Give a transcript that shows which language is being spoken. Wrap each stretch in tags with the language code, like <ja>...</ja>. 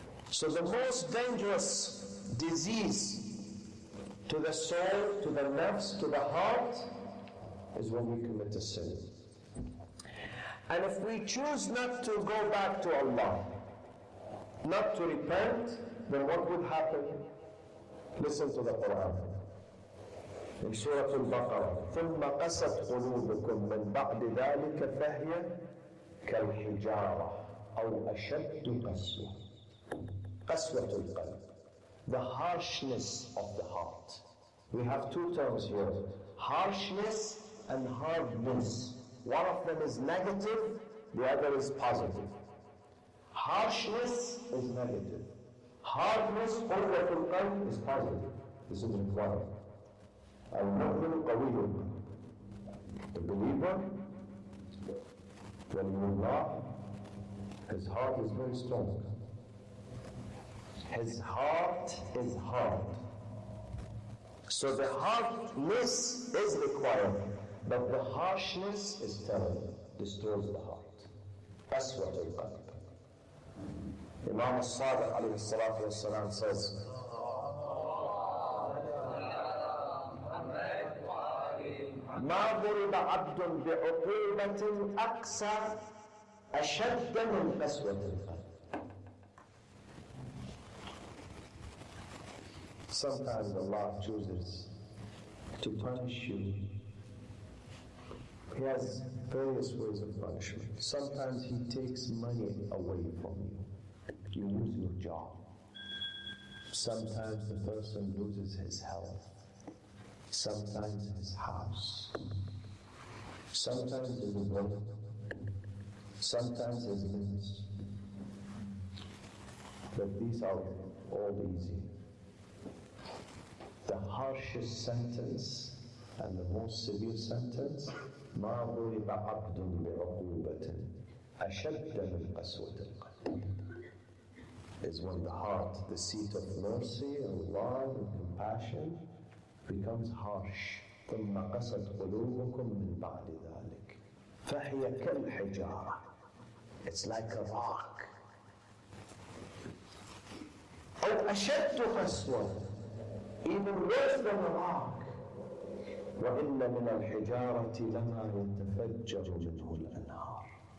<en>So the most dangerous disease to the soul, to the nafs, to the heart, is when we commit a sin. And if we choose not to go back to Allah, not to repent, then what would happen? Listen to the Quran. In Surah Al-Baqarah,</en> <ar>ثُمَّ قَسَتْ قُلُوبُكُم مِّن بَعْدِ ذَلِكَ فَهِيَ كَالْحِجَارَةِ أَوْ أَشَدُّ قَسْوَةً. قَسْوَةُ الْقَلْبِ.</ar> <en>The harshness of the heart. We have two terms here. Harshness and hardness. One of them is negative, the other is positive. Harshness is negative. Hardness, quwwatul qalb, is positive. This is required.</en> <ar>Al-mu'min qawiyyun.</ar> <en>The believer, waliyullah, his heart is very strong. His heart is hard. So the hardness is required, but the harshness is terrible, destroys the heart.</en> <ar>Qaswatul qalb.</ar> <en>Imam al-Sadiq alayhi salatu wassalam says,</en> <ar>ما ضرب عبد بعقوبة أقسى أشد من قسوة القلب.</ar> <en>Sometimes Allah chooses to punish you. He has various ways of punishment. Sometimes He takes money away from you. You lose your job. Sometimes the person loses his health. Sometimes his house. Sometimes his brother. Sometimes his limbs. But these are all easy. The harshest sentence and the most severe sentence,</en> <ar>ما ضرب عبد بعقوبة أشد من قسوة القلب,</ar> <en>is when the heart, the seat of mercy and love and compassion, becomes harsh.</en> <ar>ثم قست قلوبكم من بعد ذلك فهي كالحجارة.</ar> <en>It's like a rock.</en> <ar>أو أشد قسوة,</ar> <en>even worse than a rock.</en> <ar>وإن من الحجارة لما يتفجر منه الأنهار.</ar>